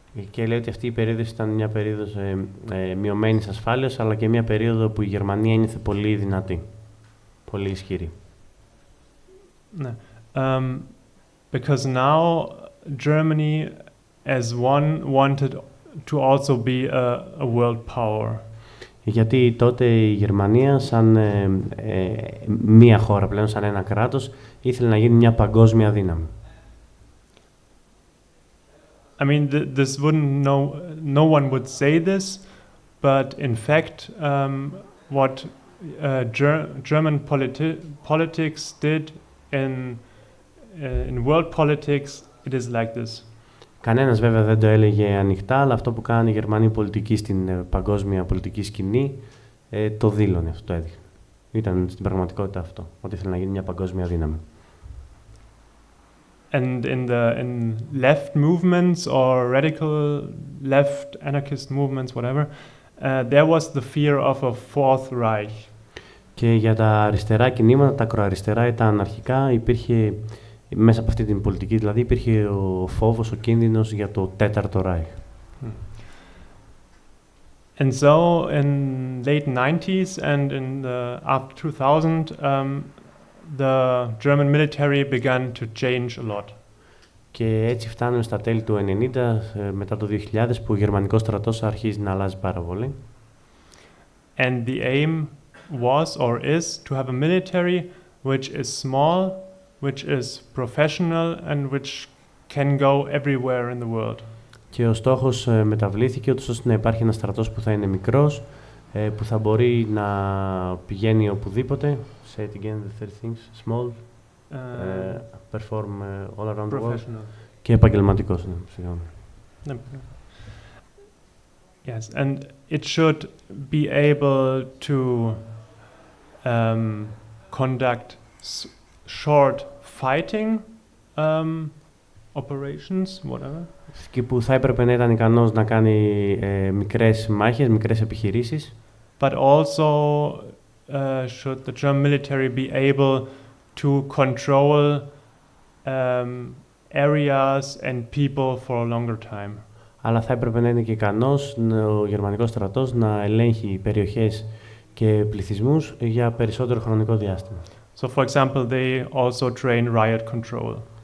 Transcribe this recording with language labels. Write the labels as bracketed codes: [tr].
[el] Και λέει ότι αυτή η περίοδος ήταν μια περίοδος μειωμένης ασφάλειας, αλλά και μια περίοδο που η Γερμανία ένιωθε πολύ δυνατή, πολύ ισχυρή. [en] Because now Germany as one wanted to also be a world power. [el] Γιατί τότε η Γερμανία σαν μία χώρα πλέον, σαν ένα κράτος, ήθελε να γίνει μια παγκόσμια δύναμη. [en] I mean, this wouldn't no one would say this, but in fact, what German politics did in world politics, it is like this. [el] Κανένας βέβαια δεν το έλεγε ανοιχτά, αλλά αυτό που κάνει η Γερμανή πολιτική στην παγκόσμια πολιτική σκηνή το δήλωνε, αυτό το έδειχνε. Ήταν στην πραγματικότητα αυτό, ότι ήθελε να γίνει μια παγκόσμια δύναμη. [en] And in left movements or radical left anarchist movements, whatever, there was the fear of a Fourth Reich. [el] Και για τα αριστερά κινήματα, τα ακροαριστερά ή τα αναρχικά, υπήρχε μέσα από αυτή την πολιτική, δηλαδή υπήρχε ο φόβος, ο κίνδυνος για το Τέταρτο Ράιχ. [en] And so in late 90s and after 2000, the German military began to change a lot. [el] Και έτσι φτάνουμε στα τέλη του 90, μετά το 2000, που ο γερμανικός στρατός αρχίζει να αλλάζει πάρα πολύ. [en] And the aim was or is to have a military which is small, which is professional and which can go everywhere in the world. [el] Και ο στόχος μεταβλήθηκε ούτως ώστε να υπάρχει ένας στρατός που θα είναι μικρός, που θα μπορεί να πηγαίνει οπουδήποτε. [en] Say it again, the third things. Small, perform all around the world. [el] Και επαγγελματικός. Ναι. [en] Yes, and it should be able to conduct short fighting operations, whatever. [el] Και που θα έπρεπε να ήταν ικανός να κάνει μικρές μάχες, μικρές επιχειρήσεις. [en] But also should the German military be able to control areas and people for a longer time. [el] Αλλά θα έπρεπε να είναι και ικανός ο γερμανικός στρατός να ελέγχει περιοχές και πληθυσμούς για περισσότερο χρονικό διάστημα. [en] So, for example, they also train riot control.